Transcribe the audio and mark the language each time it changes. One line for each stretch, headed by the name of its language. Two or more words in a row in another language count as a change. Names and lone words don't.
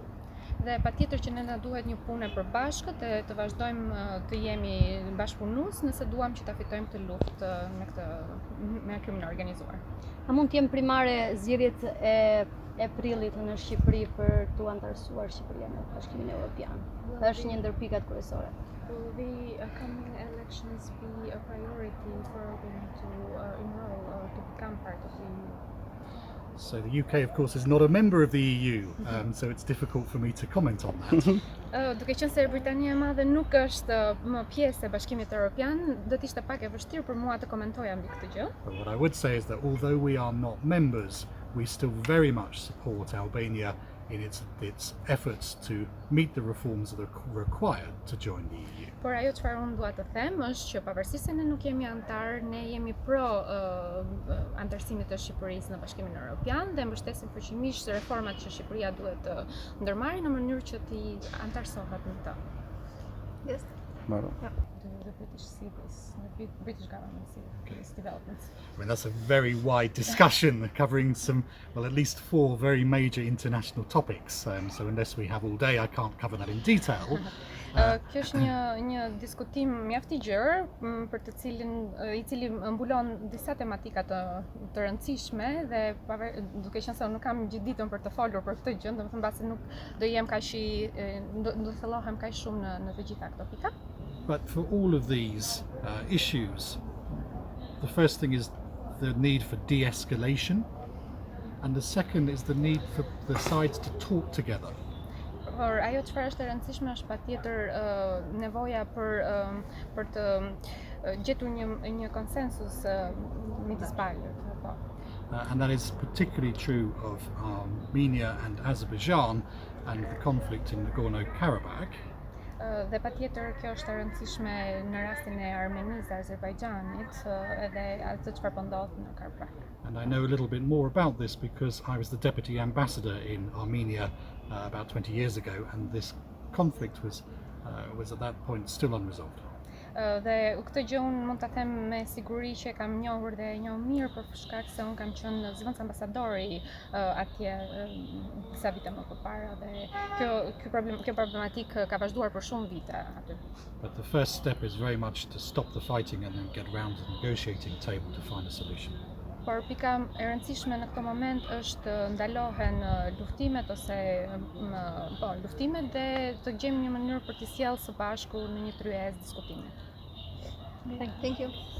Albanian: Dhe patjetër që ne na duhet një punë e përbashkët e të vazhdojmë të jemi bashkëpunues nëse duam që ta fitojmë këtë luftë me krimin e organizuar. A mund të jem primare zgjedhjet e prillit në Shqipëri për tu antarësuar Shqipëria në Bashkimin Evropian? Është një ndër pikat kryesore.
English: Will the coming elections be a priority for Albania to enroll or to become part of the EU? So the UK, of course, is not a member of the EU, so it's difficult for me to comment on that.
Albanian: Duke qenë se Britania e Madhe nuk është më pjesë e Bashkimit Evropian, do të ishte pak e vështirë për mua të komentoja mbi këtë gjë.
English: But what I would say is that although we are not members, we still very much support Albania in its efforts to meet the reforms that are required to join the EU.
Albanian: Por ajo çfarë unë dua të them është që pavarësisht se ne nuk jemi antar, ne jemi pro antarësimit të Shqipërisë në Bashkimin Evropian dhe mbështesim fuqimisht reformat që Shqipëria duhet të ndërmarrë në mënyrë që të antarësohet në të.
English: Yes. The British see this, the British government see these developments. I mean, that's a very wide discussion covering at least 4 very major international topics. So unless we have all day, I can't cover that in detail.
Albanian: Kjo është një diskutim mjaft i gjerë për të i cili mbulon disa tematika të rëndësishme dhe duke qenë se unë nuk kam gjithë ditën për të folur për këtë gjë, domethënë mbasi nuk do jem do thellohem kaq shumë në të gjitha këto pika.
English: But for all of these issues, the first thing is the need for de-escalation, and the second is the need for the sides to talk together.
Albanian: Por ajo çfarë është e rëndësishme është patjetër nevoja për të gjetur një konsensus midis palëve.
English: And that is particularly true of Armenia and Azerbaijan and the conflict in Nagorno-Karabakh.
Albanian: Dhe patjetër kjo është e rëndësishme në rastin e Armenisë dhe Azerbajxhanit edhe atë çfarë po ndodh në Karabakh.
English: And I know a little bit more about this because I was the deputy ambassador in Armenia about 20 years ago, and this conflict was at that point still unresolved.
Albanian: Dhe këtë gjë unë mund ta them me siguri që kam njohur dhe e njoh mirë për shkak se unë kam qenë zëvendës ambasadori atje disa vite më përpara dhe kjo problematikë ka vazhduar për shumë vite aty.
English: But the first step is very much to stop the fighting and then get round to the negotiating table to find a solution.
Albanian: Por pika e rëndësishme në këtë moment është ndalohen luftimet ose luftimet dhe të gjejmë një mënyrë për të sjellë së bashku në një tryezë diskutimi.
English: Thank you.